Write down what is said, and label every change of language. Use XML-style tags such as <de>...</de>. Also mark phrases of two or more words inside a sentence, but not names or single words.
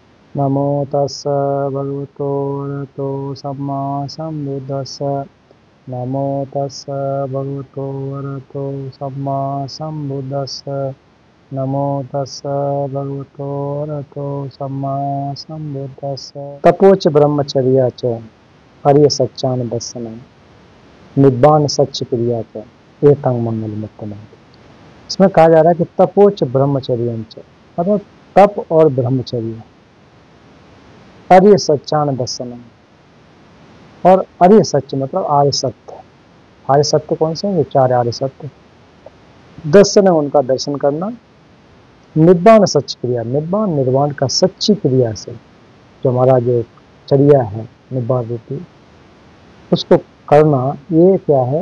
<pi>नमो तस्स भगवतो अरहतो सम्मा सम्बुद्दस्स। नमो तस्स भगवतो अरहतो सम्मा सम्बुद्दस्स। नमो तस्स भगवतो अरहतो सम्मा सम्बुद्दस्स। तपोच ब्रह्मचर्या च आर्य सच्चान दर्शनम निब्बान सच्च क्रिया च एतं मंगल मुक्तम।</pi> <hi>इसमें कहा जा रहा है कि</hi> <pi>तपोच ब्रह्मचर्य च,</pi> <hi>मतलब तप और ब्रह्मचर्य,</hi> <pi>आर्य सच्चान दर्शनम।</pi> <hi>और आर्य सत्य मतलब आर्य सत्य। आर्य सत्य कौन से हैं? ये चार आर्य सत्य। दर्शन है उनका दर्शन करना।</hi> <pi>निब्बान सच्च क्रिया,</pi> <hi>निब्बान निर्वाण का सच्ची क्रिया से जो हमारा जो चर्या है निब्बान रूपी, उसको करना, ये क्या है?</hi>